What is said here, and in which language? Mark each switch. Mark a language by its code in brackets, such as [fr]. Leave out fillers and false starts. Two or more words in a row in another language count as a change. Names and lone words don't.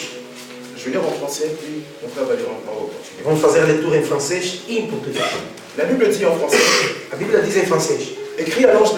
[fr] Je vais lire en français, puis mon frère va lire en portugais. [pt] Vamos fazer a leitura em francês e em português. [fr] La Bible dit en français, [pt] A Bíblia diz em francês: [fr] écrit à l'ange